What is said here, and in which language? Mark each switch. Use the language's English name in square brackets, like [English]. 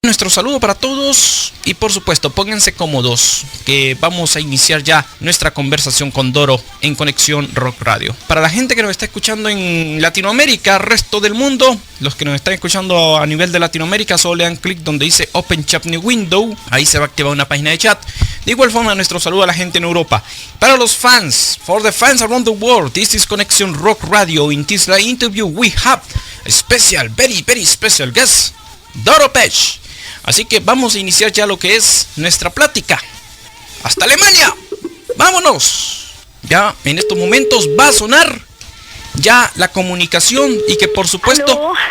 [Spanish] nuestro saludo para todos y por supuesto pónganse cómodos que vamos a iniciar ya nuestra conversación con Doro en Conexión Rock Radio. Para la gente que nos está escuchando en Latinoamérica, resto del mundo, los que nos están escuchando a nivel de Latinoamérica, solo le dan clic donde dice Open Chat New Window, ahí se va a activar una página de chat. De igual forma nuestro saludo a la gente en Europa. Para los fans, [English] for the fans around the world, this is Conexión Rock Radio. In this live interview we have a special, very special guest, Doro Pesch. [Spanish] Así que vamos a iniciar ya lo que es nuestra plática. ¡Hasta Alemania! ¡Vámonos! Ya en estos momentos va a sonar ya la comunicación y que por supuesto...